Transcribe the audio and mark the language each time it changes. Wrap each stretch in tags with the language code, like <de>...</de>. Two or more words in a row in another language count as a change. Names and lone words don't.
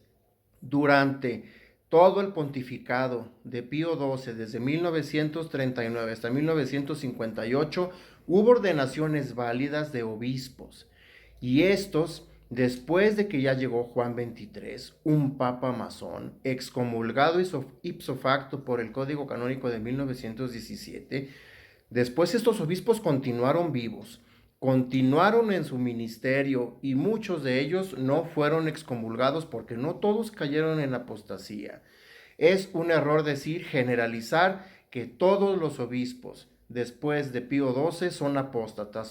<es>Durante todo el pontificado de Pío XII, desde 1939 hasta 1958, hubo ordenaciones válidas de obispos. Y estos, después de que ya llegó Juan XXIII, un papa masón, excomulgado</es> <la>ipso facto</la> <es>por el Código Canónico de 1917, después estos obispos continuaron vivos, continuaron en su ministerio y muchos de ellos no fueron excomulgados porque no todos cayeron en apostasía. Es un error decir, generalizar que todos los obispos después de Pío XII son apóstatas.</es>